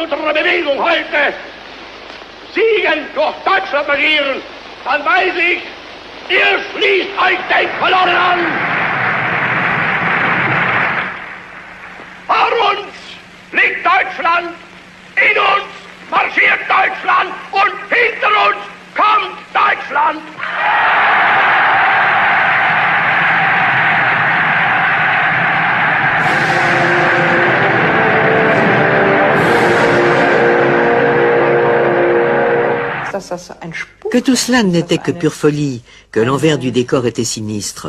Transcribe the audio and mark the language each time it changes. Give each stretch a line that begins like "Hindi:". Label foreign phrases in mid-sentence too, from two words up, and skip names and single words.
German: unserer Bewegung heute siegend durch Deutschland marschieren, dann weiß ich, ihr schließt euch den Kolonnen an. Vor uns liegt Deutschland, in uns marschiert Deutschland und hinter uns kommt Deutschland.
French: Que tout cela n'était que pure folie, que l'envers du décor était sinistre.